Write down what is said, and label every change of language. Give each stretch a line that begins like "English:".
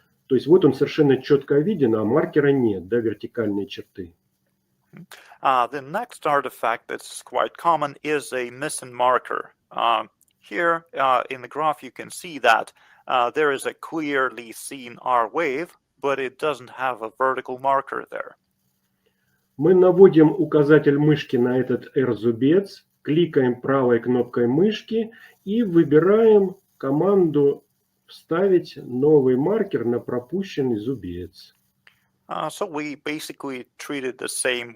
Russian: То есть вот он совершенно четко виден, а маркера нет, да, вертикальной черты.
English: The next artifact that's quite common is a missing marker. Here in the graph you can see that there is a clearly seen R wave, but it doesn't have a vertical marker there.
Russian: Мы наводим указатель мышки на этот R-зубец, кликаем правой кнопкой мышки и выбираем команду «Вставить новый маркер на пропущенный зубец».
English: So we basically treat it the same.